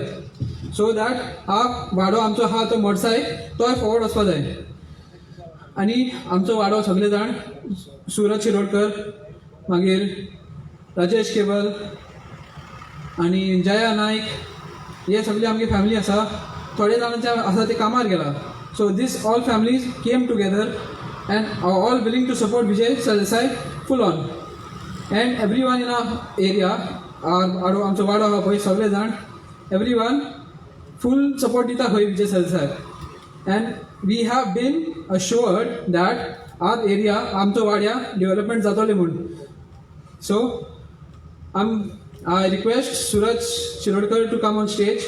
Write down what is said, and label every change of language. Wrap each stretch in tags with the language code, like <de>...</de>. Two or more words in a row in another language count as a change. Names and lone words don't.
<kok>सो दॅट हा वाडो आमचो आहा तो मडसाय तोय फॉवर्ड वचपा जाय. आनी आमचो वाडो सगळे जाण सुरज शिरोडकर मागीर राजेश केबल आनी जया नायक हे सगळे आमगे फॅमिली आसा. थोडे जाणांचे आसा ते कामार गेला.</kok> <en>So this all families came together and are all willing to support Vijay Sardesai full on. And everyone in our area,</en> <kok>आमचो वाडो आहा पळय सगळे जाण</kok> <en>everyone full support</en> <kok>दिता खंय Vijay Sardesai.</kok> <en>And we have been assured that our area,</en> <kok>आमचो वाड्या development जातले म्हूण.</kok> <en>So I request Suraj Shirodkar to come on stage.</en>